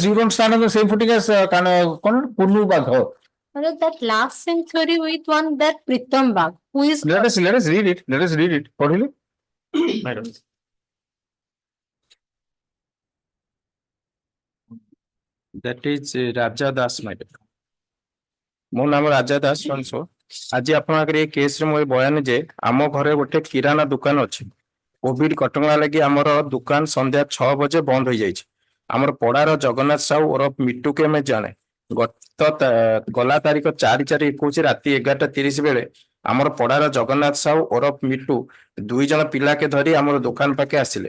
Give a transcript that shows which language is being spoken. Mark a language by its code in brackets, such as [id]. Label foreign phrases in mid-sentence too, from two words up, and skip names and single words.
[en] You don't stand on the same footing as Purnu Bagh. that last scene theory with one that Pritam Bagh, who is Let us read it. Let us read it. What will you? Madam. That is Raja Das, madam. [or] ମୋ ନାମ ରାଜା ଦାସ ବଂଶ। ଆଜି ଆପଣଙ୍କ ଆଗରେ ଏ କେସରେ ମୋ ବୟାନ ଯେ ଆମ ଘରେ ଗୋଟେ କିରାନା ଦୋକାନ ଅଛି। କୋଭିଡ କଟକଣା ଲାଗି ଆମର ଦୋକାନ ସନ୍ଧ୍ୟା 6 ବଜେ ବନ୍ଦ ହୋଇଯାଇଛି। ଆମର ପଡାର ଜଗନ୍ନାଥ ସାହୁ ଓରଫ ମିଟୁକୁ ଆମେ ଜାଣେ। ଗଲା ତାରିଖ 4/4/21 ରାତି 11:30 ବେଳେ ଆମର ପଡାର ଜଗନ୍ନାଥ ସାହୁ ଓରଫ ମିଟୁ 2 ଜଣ ପିଲାକେ ଧରି ଆମର ଦୋକାନ ପାଖେ ଆସିଲେ।